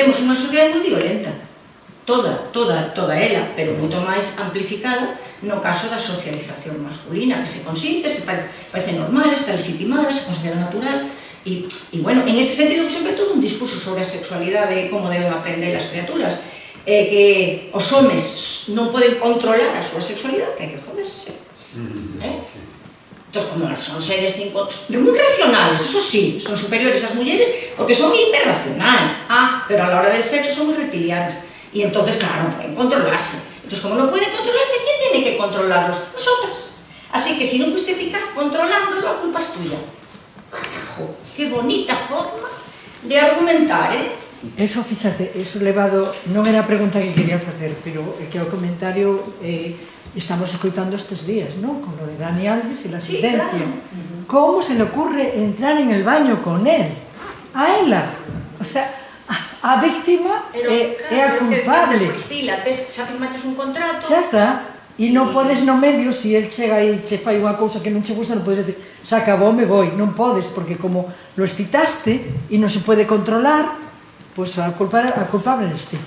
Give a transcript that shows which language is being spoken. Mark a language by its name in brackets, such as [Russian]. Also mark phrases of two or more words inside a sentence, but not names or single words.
[Galician] E temos unha sociedade moi violenta. toda ela, pero moito máis amplificada no caso da socialización masculina, que se consinte, se parece normal, está legitimada, se considera natural, e, bueno, en ese sentido, sempre todo un discurso sobre a sexualidade e como deben aprender as criaturas, que os homes non poden controlar a súa sexualidade, que hai que joderse. Entón, como son seres moi racionales, eso sí, son superiores ás mulleres porque son hiperracionais, pero [Spanish] a la hora del sexo [Galician] son moi reptilianos, e entonces, claro, non poden controlarse. [Spanish] Entonces, como [Galician] non poden controlarse, [Spanish] ¿quién tiene que controlarlos? Nosotras. Así que si non fuiste eficaz controlándolo, a culpa es tuya. Carajo, qué bonita forma de argumentar, [Galician] Eso, fíxate, eso levado, non era a pregunta que quería facer, pero é que o comentario estamos escoitando estes días, ¿no? [Spanish] Con lo de Dani Alves e la sentencia. Claro. ¿Cómo se le ocurre entrar en el baño con él? [Galician] A ela. [Spanish] O sea, [Galician] a víctima é a culpable. Xa firmaches un contrato. Xa está. E non podes no medio, se el chega e che fai unha cousa que non che gusta, non podes decir, se acabou, me voi. Non podes, porque [Spanish] como lo excitaste [Galician] e non se pode controlar, pois a culpable eres ti.